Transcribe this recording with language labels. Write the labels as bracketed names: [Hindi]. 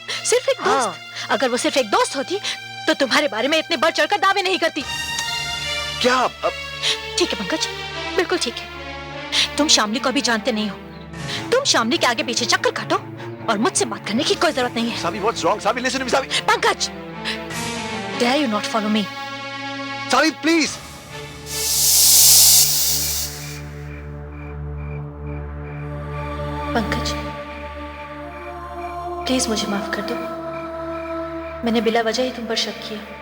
[Hindi] सिर्फ एक दोस्त? अगर वो सिर्फ एक दोस्त होती तो तुम्हारे बारे में इतने बढ़ चढ़कर दावे नहीं करती। क्या? ठीक है पंकज, बिल्कुल ठीक है। तुम शामली को अभी जानते नहीं हो, तुम शामली के आगे पीछे चक्कर काटो और मुझसे बात करने की कोई जरूरत नहीं है। [English] Savi, what's wrong? Savi, listen to me, Savi. Pankaj, dare you not follow me? Savi, please। [Hindi] Pankaj, please मुझे माफ कर दो, मैंने बिला वजह ही तुम पर शक किया।